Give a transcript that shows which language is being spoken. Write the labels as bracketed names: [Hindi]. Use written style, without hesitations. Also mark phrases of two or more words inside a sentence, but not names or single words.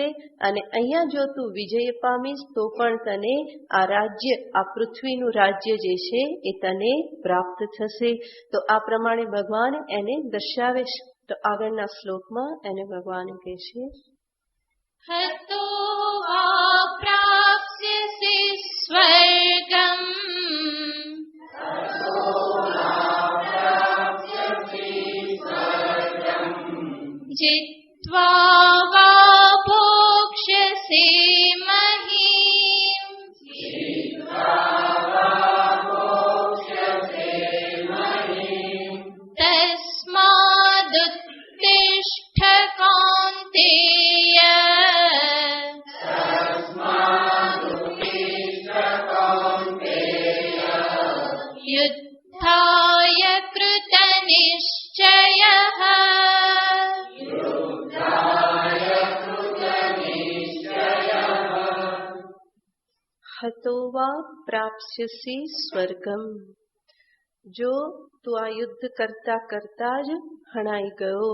[Gujarati] અને અહીંયા જો તું વિજય પામીશ તો પણ તને આ રાજ્ય, આ પૃથ્વીનું રાજ્ય જે છે એ તને પ્રાપ્ત થશે. તો આ પ્રમાણે ભગવાન એને દર્શાવે છે. તો આગળના શ્લોકમાં એને ભગવાન કહે છે, [Sanskrit] हतो वा प्राप्स्यसि स्वर्गम जित्वा वा भोक्ष्यसे महीम् तस्मादुत्तिष्ठ कौन्तेय युद्धाय कृतनिश्चयः हतो वा प्राप्स्यसी स्वर्गम. [Gujarati] જો તું આ યુદ્ધ કરતા કરતા જ હણાઈ ગયો.